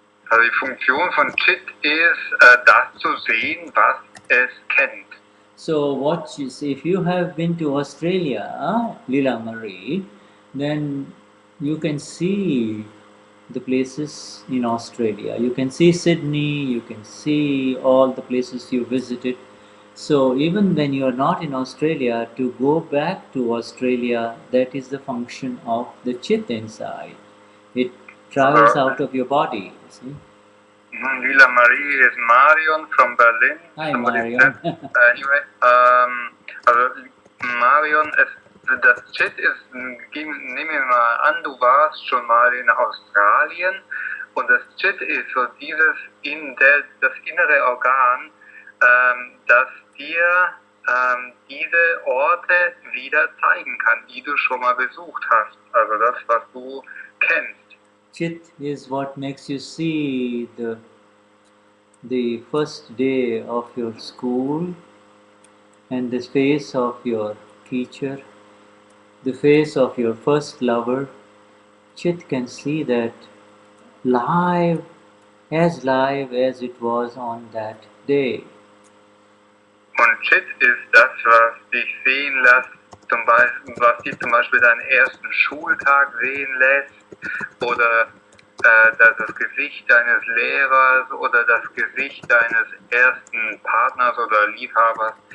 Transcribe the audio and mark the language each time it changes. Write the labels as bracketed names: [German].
[German] Also die Funktion von Chit ist, das zu sehen, was es kennt. [English] So if you have been to Australia, Leela Marie, then you can see the places in Australia. You can see Sydney, you can see all the places you visited. So even when you are not in Australia, to go back to Australia, that is the function of the chit inside. It travels out of your body, you see. Leela Marie is Marion from Berlin. Hi, Marion. [German] Anyway, also Marion, das Chit ist, nehmen wir mal an, du warst schon mal in Australien und das Chit ist so das innere Organ, das dir diese Orte wieder zeigen kann, die du schon mal besucht hast. Also das, was du kennst. [English] Chit is what makes you see the first day of your school and the face of your teacher, the face of your first lover. Chit can see that live as live as it was on that day. [German] Und Chit ist das, was dich sehen lässt, was dich zum Beispiel deinen ersten Schultag sehen lässt, oder das Gesicht deines Lehrers oder das Gesicht deines ersten Partners oder Liebhabers.